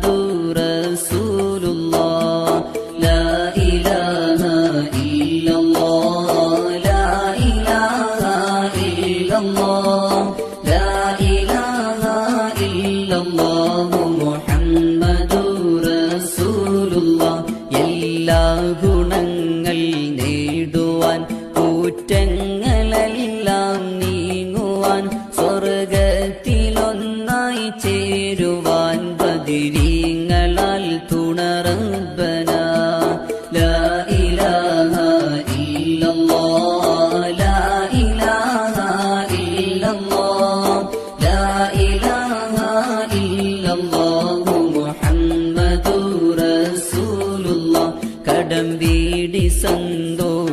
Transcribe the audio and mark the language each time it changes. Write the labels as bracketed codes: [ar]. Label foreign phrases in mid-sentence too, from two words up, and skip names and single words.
[ar] رسول الله لا إله إلا الله لا إله إلا الله لا إله إلا الله محمد رسول الله [ml] എല്ലാ ഗുണങ്ങൾ നേടുവാൻ കുറ്റങ്ങളെല്ലാം നീങ്ങുവാൻ സ്വർഗത്തിലൊന്നായി ചേരുവാൻ ബദിരീങ്ങളാൽ തുണറബ്ബന [ar] لا إله إلا الله لا إله إلا الله لا إله إلا الله محمد رسول الله [ml] കടം വീടി സന്തോഷം